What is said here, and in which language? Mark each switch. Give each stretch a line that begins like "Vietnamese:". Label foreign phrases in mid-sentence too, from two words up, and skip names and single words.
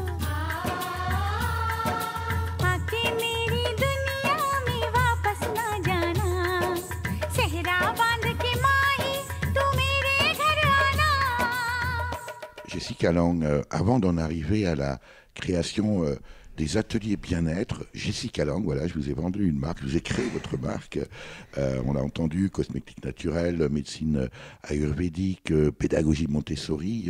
Hindi: आके मेरी दुनिया में वापस ना जाना सेहरा बांध के माही तू मेरे घर आना.
French: Jessica Lang, avant d'en arriver à la création des ateliers bien-être, Jessica Lang, voilà, je vous ai vendu une marque, je vous ai créé votre marque. On a entendu cosmétique naturelle, médecine ayurvédique, pédagogie Montessori.